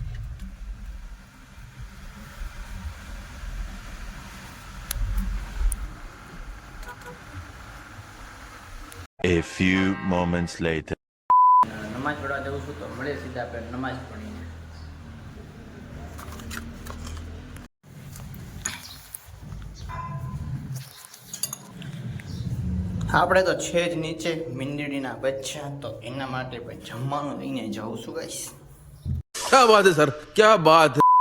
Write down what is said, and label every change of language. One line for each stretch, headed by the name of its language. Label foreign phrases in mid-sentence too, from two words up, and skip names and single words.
English: A few moments later.
Gujarati: નમાજ પઢવા જવું છું, તો મળે સીધા આપણે નમાજ પડીને. આપણે તો છે જ નીચે મીંદડીના બચ્ચા, તો એના માટે પણ જમવાનું લઈને જવું છું ગાઈસ.
Hindi: क्या बात है सर, क्या बात है.